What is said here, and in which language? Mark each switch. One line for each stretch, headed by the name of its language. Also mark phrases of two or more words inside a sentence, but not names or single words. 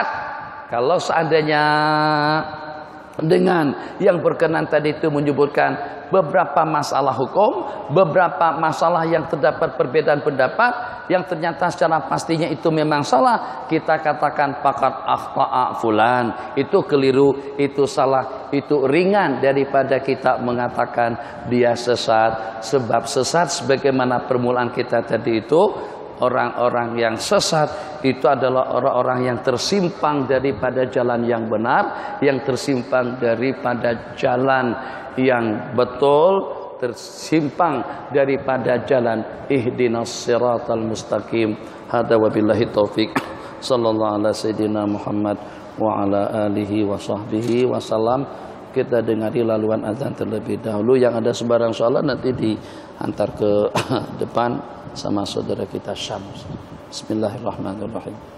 Malay: Kalau seandainya dengan yang berkenan tadi itu menyebutkan beberapa masalah hukum, beberapa masalah yang terdapat perbedaan pendapat yang ternyata secara pastinya itu memang salah, kita katakan
Arabic: فقد أخطأ فلان,
Malay: itu keliru, itu salah, itu ringan daripada kita mengatakan dia sesat. Sebab sesat sebagaimana permulaan kita tadi itu, orang-orang yang sesat itu adalah orang-orang yang tersimpang daripada jalan yang benar, yang tersimpang daripada jalan yang betul, tersimpang daripada jalan
Arabic: اهدنا الصراط المستقيم. هذا وبالله التوفيق. صلى الله على سيدنا محمد وعلى آله وصحبه وسلم.
Malay: Kita dengari laluan azan terlebih dahulu. Yang ada sebarang soalan nanti diantar ke depan sama saudara kita Syams.
Arabic: بسم الله الرحمن الرحيم.